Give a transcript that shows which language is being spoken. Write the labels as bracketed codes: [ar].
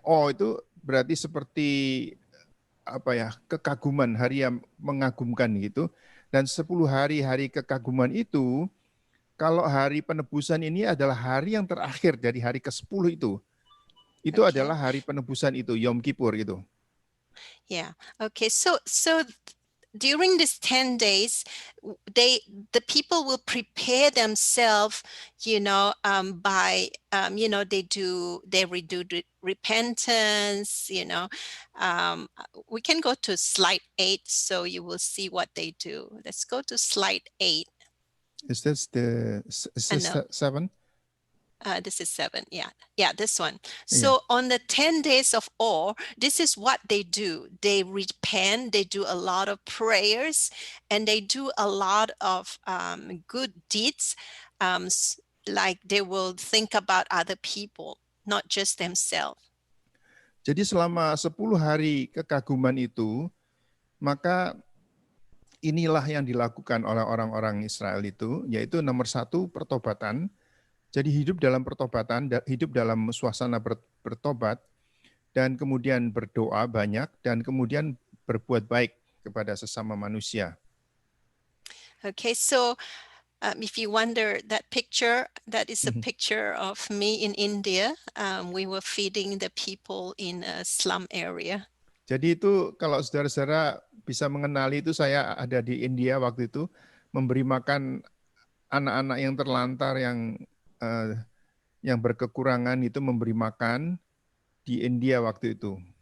[id] Oh, itu berarti seperti apa ya, kekaguman, hari yang mengagumkan gitu. Dan 10 hari kekaguman itu, kalau hari penebusan ini adalah hari yang terakhir dari hari ke-10 itu. Itu adalah hari penebusan itu, Yom Kippur itu. [en] Yeah. Okay. So during these 10 days, the people will prepare themselves, by they redo repentance. We can go to slide 8, so you will see what they do. Let's go to slide 8. Is this 7? This is 7. Yeah, this one. So on the 10 days of awe, this is what they do. They repent, they do a lot of prayers, and they do a lot of good deeds. Like they will think about other people, not just themselves. [id] Jadi selama 10 hari kekaguman itu, maka inilah yang dilakukan oleh orang-orang Israel itu, yaitu nomor 1, pertobatan. Jadi hidup dalam pertobatan, hidup dalam suasana bertobat, dan kemudian berdoa banyak, dan kemudian berbuat baik kepada sesama manusia. [en] Okay, so if you wonder, that picture, that is a picture of me in India. We were feeding the people in a slum area. [id] Jadi itu kalau saudara-saudara bisa mengenali itu, saya ada di India waktu itu, memberi makan anak-anak yang terlantar, yang berkekurangan itu, memberi makan di India waktu itu.